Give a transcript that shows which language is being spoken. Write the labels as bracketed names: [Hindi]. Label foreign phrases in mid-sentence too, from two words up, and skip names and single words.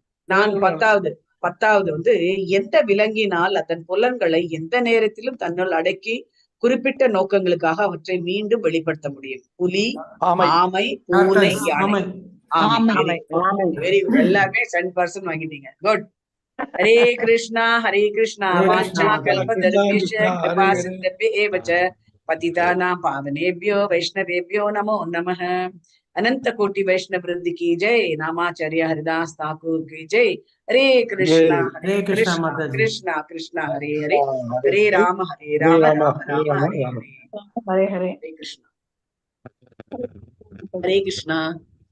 [Tamil] பத்தாவது வந்து, எந்த விலங்கினால் அதன் புலன்களை எந்த நேரத்திலும் தன்னுள் அடக்கி குறிப்பிட்ட நோக்கங்களுக்காக அவற்றை மீண்டும் வெளிப்படுத்த முடியும்? புலி, ஆமை, பூனை, யானை. [English] Very good. [Tamil] எல்லாமே 10% வாங்கிட்டீங்க. குட். [Sanskrit] हरे कृष्ण हरे कृष्ण. वाञ्छा कल्पतरुभ्यश्च कृपा सिन्धुभ्य एव च पतितानां पावनेभ्यो वैष्णवेभ्यो नमो नमः. [Hindi] अनंत कोटि वैष्णव वृंद की जय. नामाचार्य हरिदास ठाकुर की जय. [Sanskrit] हरे कृष्णा कृष्णा कृष्णा हरे हरे, हरे राम राम राम हरे हरे. हरे कृष्णा हरे कृष्णा.